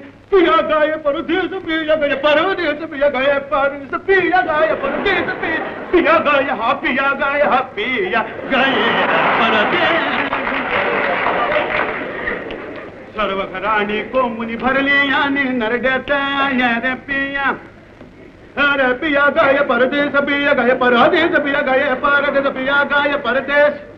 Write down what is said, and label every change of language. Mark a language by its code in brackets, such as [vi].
[hi] पिया गए परदेश, पिया गए परदेश, पिया गए परदेश, पिया गए परदेश, पिया गए हा पिया गए हा पिया गए परदेश. [mr] सर्व घराणी कोंबुनी भरली आणि नरड्यात रे पिया. [hi] अरे पिया गए परदेश, पिया गए परदेश, पिया गए परदेश, पिया गए परदेश.